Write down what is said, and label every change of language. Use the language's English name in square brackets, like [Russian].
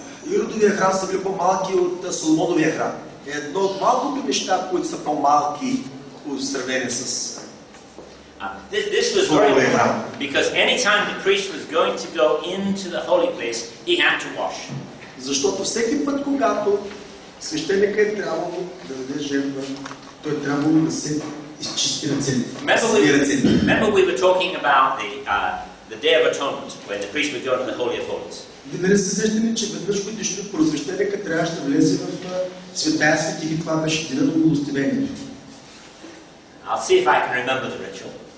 [Bulgarian] Иродовия храм са били по-малки от Соломоновия храм. Едно от малкото неща, които са по-малки в сравнение с... [English] This was very important because anytime the priest was going to go into the holy place, he had to wash. [Bulgarian] Защото всеки път, когато свещеника е трябвало да даде жертва, той е трябвало да се изчисти ръцете. [English] Remember we were talking about the Day of Atonement, when the priest would go to the Holy of Holies. [Bulgarian] Вие се сещате, че веднъж годишно просвещеника трябваше да влезе в Светая Светих и това беше деня на Благословението. [English] I'll see if I can remember the ritual.